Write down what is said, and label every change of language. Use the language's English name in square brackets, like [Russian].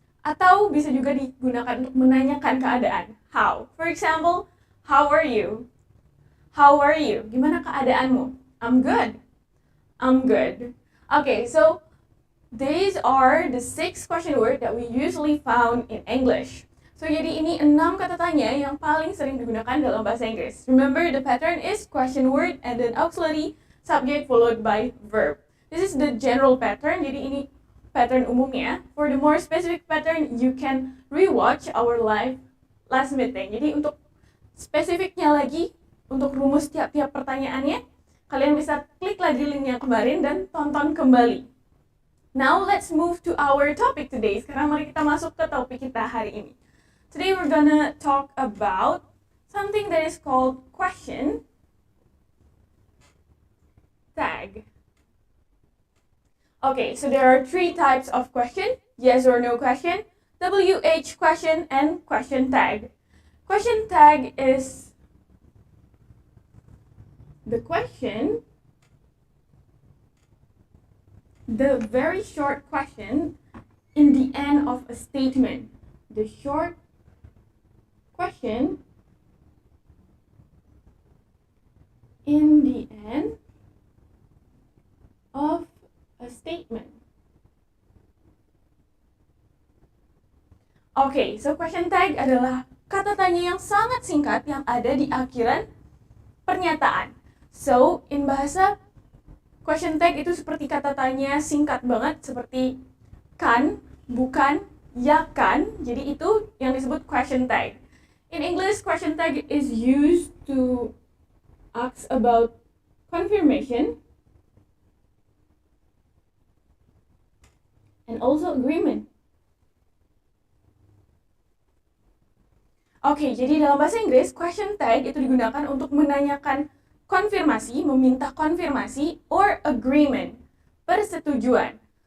[Indonesian] Atau bisa juga digunakan untuk menanyakan keadaan. [English] How. For example, how are you? How are you? [Indonesian] Gimana keadaanmu? [English] I'm good. I'm good. Okay, so these are the 6 question words that we usually found in English. [Indonesian] So jadi ini 6 kata tanya yang paling sering digunakan dalam bahasa Inggris. [English] Remember, the pattern is question word and then auxiliary, subject followed by verb. This is the general pattern, [Indonesian] jadi ini pattern umumnya. [English] For the more specific pattern, you can rewatch our live last meeting. [Indonesian] Jadi untuk spesifiknya lagi, untuk rumus tiap-tiap pertanyaannya, kalian bisa klik lagi link yang kemarin dan tonton kembali. [English] Now, let's move to our topic today. [Indonesian] Sekarang mari kita masuk ke topik kita hari ini. [English] Today we're gonna talk about something that is called question tag. Okay, so there are 3 types of question: yes or no question, WH question, and question tag. Question tag is the question, the very short question in the end of a statement. The short question in the end of a statement. [Indonesian] Oke, so question tag adalah kata tanya yang sangat singkat yang ada di akhiran pernyataan. So, in bahasa, question tag itu seperti kata tanya singkat banget, seperti kan, bukan, ya kan. Jadi itu yang disebut question tag. [English] In English, question tag is used to ask about confirmation and also agreement. [Indonesian] Oke, jadi dalam bahasa Inggris, question tag itu digunakan untuk menanyakan konfirmasi, meminta konfirmasi, or agreement, persetujuan.